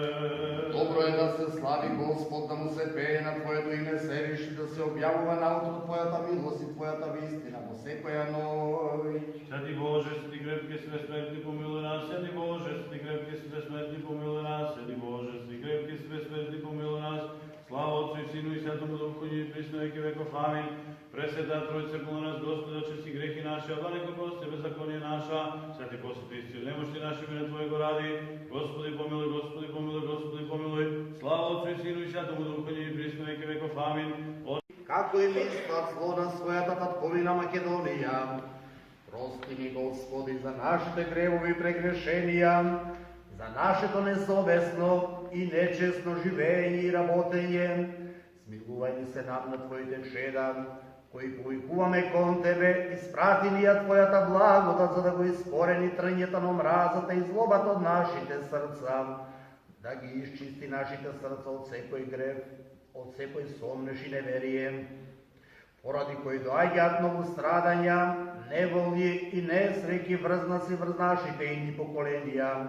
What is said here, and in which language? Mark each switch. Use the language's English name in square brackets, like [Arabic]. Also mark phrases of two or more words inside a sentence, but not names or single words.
[Macedonian] Добро е да се слави Господ, да му се пее на Твоето име Севишни, да се објавува наутро Твојата милост и Твојата вистина во секоја ноќ. [Church Slavic] Святи Боже, свети крепки, све сметни, помилуј нас. Святи Боже, свети крепки, све сметни, помилуј нас. Святи Боже, свети крепки, све сметни, помилуј нас. Слава Отцу и Сину и Святому Духу, и присно веки веков. Амин. Пресвета Тројица, помилуј нас, Господи, очисти грехи наши, а далеко прости беззаконие наша. Святи посвети исцели немощи наши, име Твоего ради. Господи помилуј, Господи помилуј, Господи помилуј. Слава Отцу и Сину и Святому Духу, и присно веки веков. Амин. [Macedonian] Како и мислат зло на својата татковина Македонија, прости ни, Господи, за нашите гревови и прегрешенија, за нашето несовесно и нечестно живење и работење. Смилувај ни се нам на Твоите чеда, кои повикуваме кон Тебе, испрати ни ја Твојата благодат, за да го искорени трњето на омразата и злобата од нашите срца, да ги изчисти нашите срца од секој грев, од секој сомнеш и неверие, поради кои доаѓаат многу страдања, неволји и несреќи врз нас и врз нашите идни поколенија.